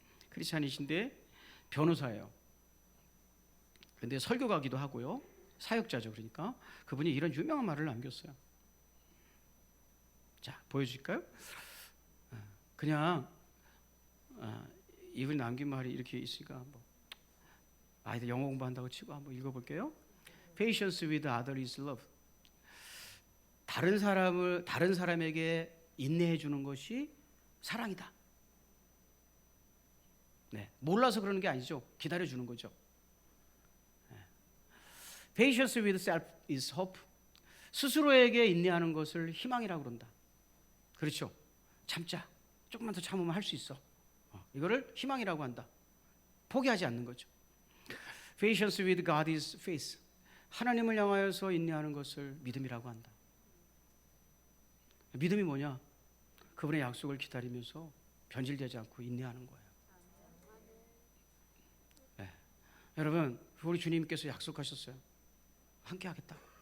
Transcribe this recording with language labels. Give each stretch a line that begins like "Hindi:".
Korean: 크리스찬이신데 변호사예요. 근데 설교가기도 하고요. 사역자죠. 그러니까 그분이 이런 유명한 말을 남겼어요. 자, 보여줄까요? 그냥 이분이 남긴 말이 이렇게 있으니까 뭐 아이들 영어 공부한다고 치고 한번 읽어볼게요.
English: Patience with others is love.
Korean: 다른 사람에게 인내해 주는 것이 사랑이다. 네, 몰라서 그러는 게 아니죠. 기다려 주는 거죠.
English: Patience with self is hope.
Korean: 스스로에게 인내하는 것을 희망이라고 그런다. 그렇죠. 참자. 조금만 더 참으면 할 수 있어. 이거를 희망이라고 한다. 포기하지 않는 거죠.
English: Patience with God is faith.
Korean: 하나님을 향하여서 인내하는 것을 믿음이라고 한다. 믿음이 뭐냐? 그분의 약속을 기다리면서 변질되지 않고 인내하는 거예요. 네. 여러분, 우리 주님께서 약속하셨어요. 함께 하겠다.